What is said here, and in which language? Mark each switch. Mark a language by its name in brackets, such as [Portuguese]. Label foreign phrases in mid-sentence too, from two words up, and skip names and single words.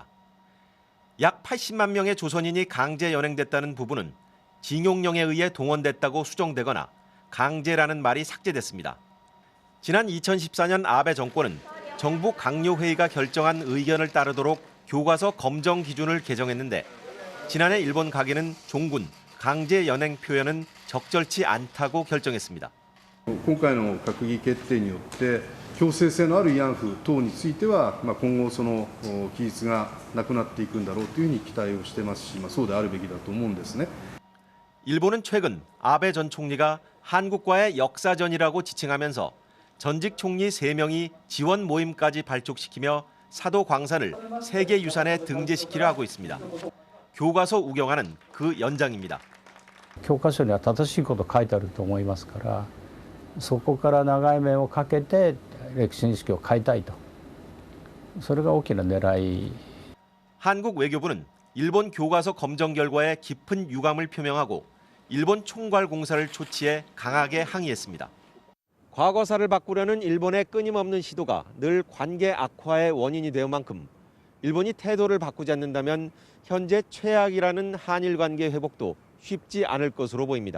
[Korean] 약 80만 명의 조선인이 강제 연행됐다는 부분은 징용령에 의해 동원됐다고 수정되거나 강제라는 말이 삭제됐습니다. 지난 2014년 아베 정권은 정부 강요회의가 결정한 의견을 따르도록 교과서 검정 기준을 개정했는데 지난해 일본 가계는 종군, 강제 연행 표현은 적절치 않다고 결정했습니다. [Japanese] 今回の閣議決定によって強制性のある慰安婦等については今後その記述がなくなっていくんだろうというふうに期待をしてますし、そうであるべきだと思うんですね. [Korean] 일본은 최근 아베 전 총리가 한국과의 역사전이라고 지칭하면서 전직 총리 3명이 지원 모임까지 발족시키며 사도 광산을 세계유산에 등재시키려 하고 있습니다. 교과서 우경화는 그 연장입니다. [Japanese] 教科書には正しいこと書いてあると思いますから、そこから長い面をかけて歴史認識を変えたいと。それが大きな狙い. [Korean] 한국 외교부는 일본 교과서 검정 결과에 깊은 유감을 표명하고 일본 총괄공사를 초치해 강하게 항의했습니다. 과거사를 바꾸려는 일본의 끊임없는 시도가 늘 관계 악화의 원인이 될 만큼 일본이 태도를 바꾸지 않는다면 현재 최악이라는 한일 관계 회복도 쉽지 않을 것으로 보입니다.